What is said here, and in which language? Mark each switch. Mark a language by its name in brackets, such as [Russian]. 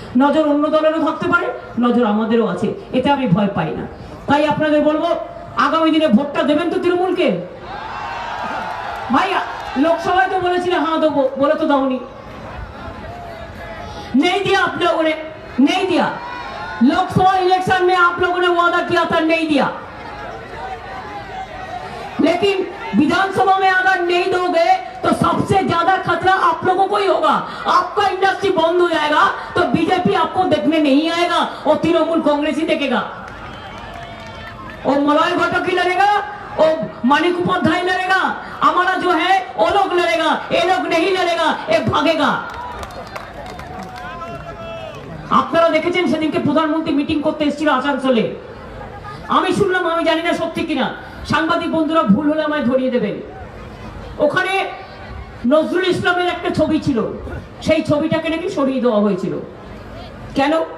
[Bangla] নজর অন্য দলেরও থাকতে পারে, নজর আমাদেরও আছে, এতে আমি ভয় পাই না। তাই আপনাদের বলবো, আগামী দিনে ভোটটা দেবেন তো তৃণমূলকে। [Hindi] ভাইয়া लोकसभा तो बोले हाँ दो, बोले तो दाओ नहीं दिया आप लोगों ने, नहीं दिया। लोकसभा इलेक्शन में आप लोगों ने वादा किया था, नहीं दिया। लेकिन विधानसभा में अगर नहीं दोगे तो सबसे ज्यादा खतरा आप लोगों को ही होगा। आपका इंडस्ट्री बंद हो जाएगा तो बीजेपी आपको देखने नहीं आएगा और तृणमूल कांग्रेस ही देखेगा। और मलय घटक ही लड़ेगा, और मानिक उपाध्याय लड़ेगा, हमारा जो है वो लोग लड़ेगा, ये लोग नहीं लड़ेगा, ये भागेगा। [Bangla] আপনারা দেখেছেন সেদিনকে প্রধানমন্ত্রী মিটিং করতে এসেছিল আসানসোলে। আমি শুনলাম, আমি জানি না সত্যি কিনা, সাংবাদিক বন্ধুরা ভুল হলে আমায় ধরিয়ে দেবেন। ওখানে নজরুল ইসলামের একটা ছবি ছিল, সেই ছবিটাকে নাকি সরিয়ে দেওয়া হয়েছিল। কেন?